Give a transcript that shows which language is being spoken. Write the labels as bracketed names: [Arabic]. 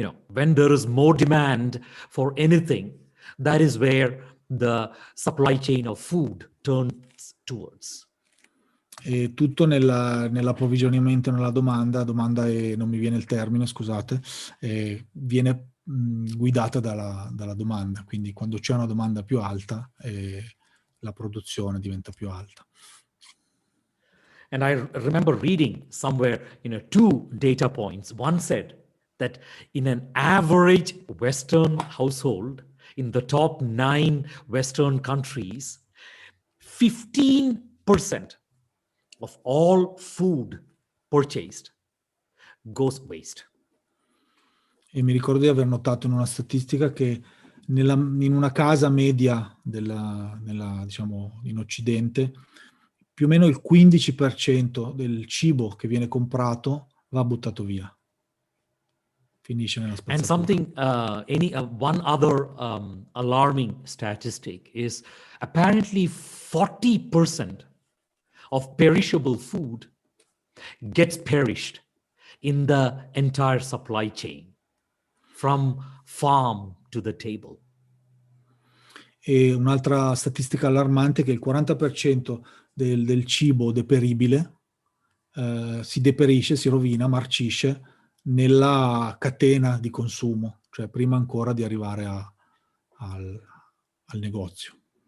[English] When there is more demand for anything, that is where the supply chain of food turns towards. [Italian] E tutto nell'approvvigionamento, nella domanda non mi viene il termine, scusate, viene guidata dalla domanda. Quindi quando c'è una domanda più alta, la produzione diventa più alta. [English] And I remember reading somewhere, 2 data points. One said that in an average Western household, in the top 9 Western countries, 15% of all food purchased goes waste. [Italian] E mi ricordo di aver notato in una statistica che in una casa media diciamo, in Occidente, più o meno il 15% del cibo che viene comprato va buttato via. Finisce nella [English] And [Italian] spazzatura. [English] one other alarming statistic is apparently 40% of perishable food gets perished in the entire supply chain, from farm to the table. [Italian] E un'altra statistica allarmante è che il 40% del cibo deperibile si deperisce, si rovina, marcisce nella catena di consumo, cioè prima ancora di arrivare al negozio.